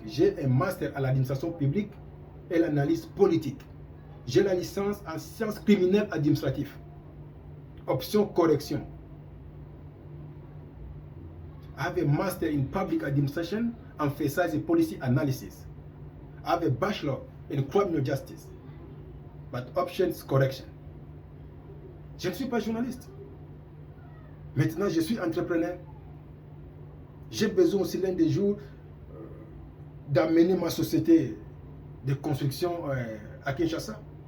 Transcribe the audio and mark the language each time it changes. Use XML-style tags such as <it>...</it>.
<fr>J'ai un master à l'administration publique et l'analyse politique. J'ai la licence en sciences criminelles administratives. Option correction.</fr> <en>I have a master in public administration and faisant policy analysis. I have a bachelor in criminal justice. But options correction.</en> <fr>Je ne suis pas journaliste. Maintenant, je suis entrepreneur. J'ai besoin aussi l'un des jours d'amener ma société de construction à Kinshasa.</fr>